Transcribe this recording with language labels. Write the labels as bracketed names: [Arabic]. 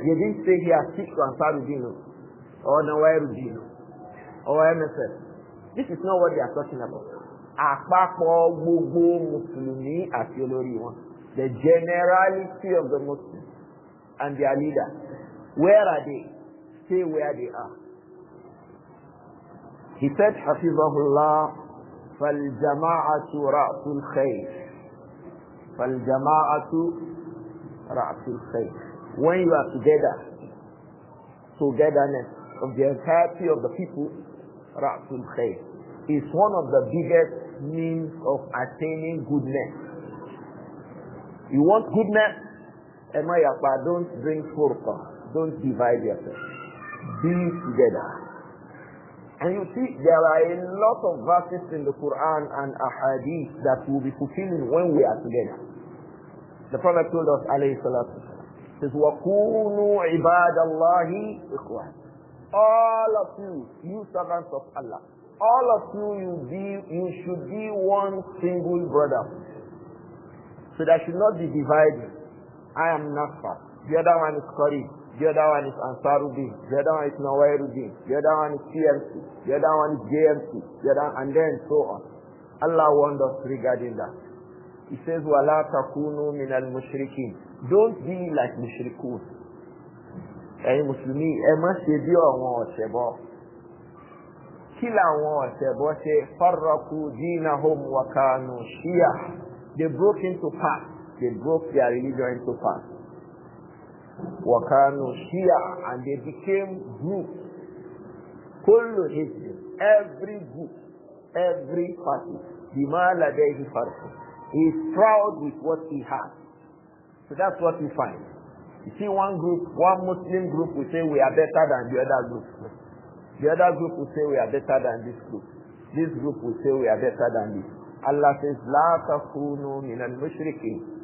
[English] They didn't say here stick to Ansarudin or Nawairudin or MSF. This is not what they are talking about. [Yoruba] Àpapọ̀ gbogbo Mùsùlùmí àti olórí wọn. [English] The generality of the Muslims and their leaders. Where are they? Stay where they are. He said, Hafizahullah, [Arabic] فَالْجَمَاعَةُ رَأْسُ الْخَيْرِ فَالْجَمَاعَةُ رَأْسُ الْخَيْرِ. [English] When you are together, togetherness of the entirety of the people, [Arabic] رَأْسُ الْخَيْرِ, [English] is one of the biggest means of attaining goodness. You want goodness? Don't bring furqa. Don't divide yourself. Be together. And you see, there are a lot of verses in the Quran and ahadith that will be fulfilling when we are together. The Prophet told us, alayhi salatu wasalam, says, [Arabic] وَكُونُوا عِبَادَ اللَّهِ إِخْوَانِ. [English] All of you servants of Allah, all of you should be one single brother. So there should not be divided. I am Nasfar. The other one is Qarib. The other one is Ansaruddin. The other one is Nawairuddin. The other one is CMC. The other one is JMC. And then so on. Allah warned us regarding that. He says, [Arabic] وَلَا تَكُونُوا مِنَ الْمُشْرِكِينَ. [English] Don't be like mushrikun. [Yoruba] Hey Muslimi, má ṣe bí àwọn ọ̀ṣẹbọ. Kí làwọn ọ̀ṣẹbọ ṣe? [Arabic] فَرَّقُوا دِينَهُمْ وَكَانُوا شِيَعًا. [English] They broke into parts. They broke their religion into parts. [Arabic] وَكَانُوا شِيَعًا, [English] and they became groups. [Arabic] كُلُّ حِزْبٍ, [English] every group, every party, [Arabic] بِمَا لَدَيْهِ فَرْحٌ, [English] he is proud with what he has. So that's what we find. You see one group, one Muslim group will say we are better than the other group. The other group will say we are better than this group. This group will say we are better than this. Allah says, [Arabic] لَا تَكُونُوا مِنَ الْمُشْرِكِينَ.